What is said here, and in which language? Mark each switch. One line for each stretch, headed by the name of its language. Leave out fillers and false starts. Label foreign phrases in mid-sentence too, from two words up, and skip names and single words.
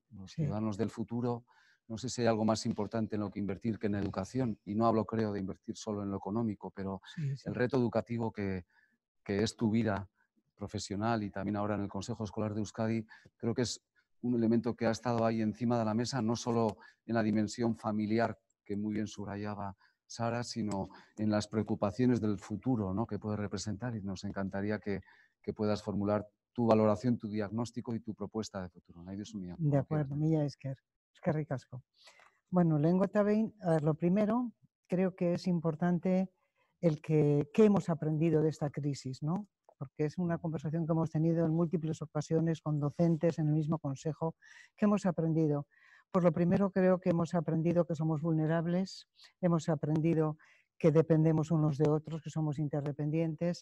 Spanish: Los ciudadanos del futuro, no sé si hay algo más importante en lo que invertir que en educación, y no hablo, creo, de invertir solo en lo económico, pero el reto educativo que es tu vida profesional y también ahora en el Consejo Escolar de Euskadi, creo que es un elemento que ha estado ahí encima de la mesa, no solo en la dimensión familiar, que muy bien subrayaba Sara, sino en las preocupaciones del futuro, ¿no?, que puede representar, y nos encantaría que puedas formular tu valoración, tu diagnóstico y tu propuesta de futuro. De acuerdo,
Basque: Mila esker ricasco. Bueno, lehengo eta behin,
Spanish: a ver, lo primero, creo que es importante el que qué hemos aprendido de esta crisis, ¿no? Porque es una conversación que hemos tenido en múltiples ocasiones con docentes en el mismo consejo. ¿Qué hemos aprendido? Pues lo primero, creo que hemos aprendido que somos vulnerables, hemos aprendido que dependemos unos de otros, que somos interdependientes.